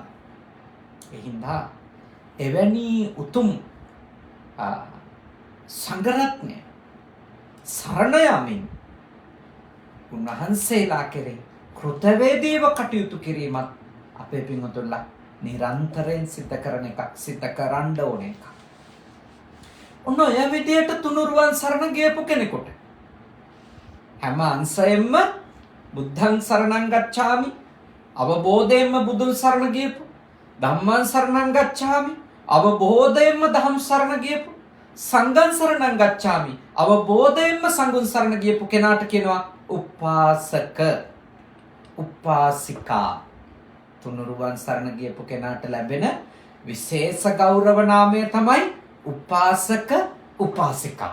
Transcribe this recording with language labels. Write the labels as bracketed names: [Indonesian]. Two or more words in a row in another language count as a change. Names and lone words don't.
[Sinhala] ඒ හින්දා එවැනි උතුම් සංඝරත්නය සරණ යමින් උන්වහන්සේලා කෙරෙහි කෘතවේදීව කටයුතු කිරීමත් අපේ පින්වතුන්ලා නිරන්තරයෙන් සිද්ධ කරන එකක්, සිද්ධ කරන්න ඕන එකක්. ඔන්න ඔය විදියට තුනුරුවන් සරණ ගියපු කෙනෙකුට හැම අංශයෙන්ම [Pali] බුද්ධං සරණං ගච්ඡාමි, [Sinhala] අවබෝධයෙන්ම බුදුන් සරණ ගියපු, [Pali] ධම්මං සරණං ගච්ඡාමි, [Sinhala] අවබෝධයෙන්ම ධම්ම සරණ ගියපු, [Pali] සංඝං සරණං ගච්ඡාමි, [Sinhala] අවබෝධයෙන්ම සංඝුන් සරණ ගියපු කෙනාට කියනවා උපාසක, උපාසිකා. තුනුරුවන් සරණ ගියපු කෙනාට ලැබෙන විශේෂ ගෞරව නාමය තමයි උපාසක, උපාසිකා.